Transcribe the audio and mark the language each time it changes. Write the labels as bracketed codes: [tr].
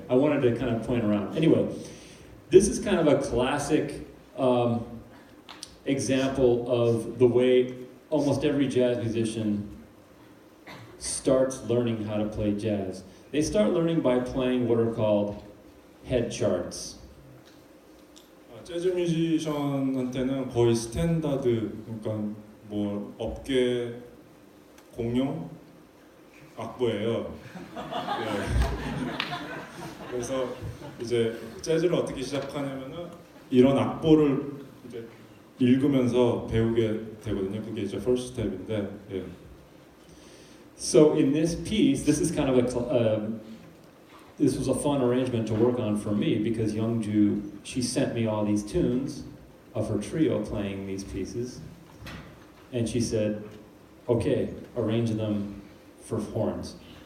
[en] I wanted to kind of point around. Anyway, this is kind of a classic example of the way almost every jazz musician starts learning how to play jazz. They start learning by playing what are called head charts. [ko] 재즈 뮤지션한테는 거의 스탠다드, 그러니까 뭐 업계 공용 악보예요. 네. 그래서 이제 재즈를 어떻게 시작하냐면은 이런 악보를 이제 읽으면서 배우게 되거든요. 그게 이제 [en] first step [ko] 인데. 예. [en] So in this piece, this is kind of this was a fun arrangement to work on for me because Youngju, she sent me all these tunes of her trio playing these pieces, and she said, "Okay, arrange them for horns."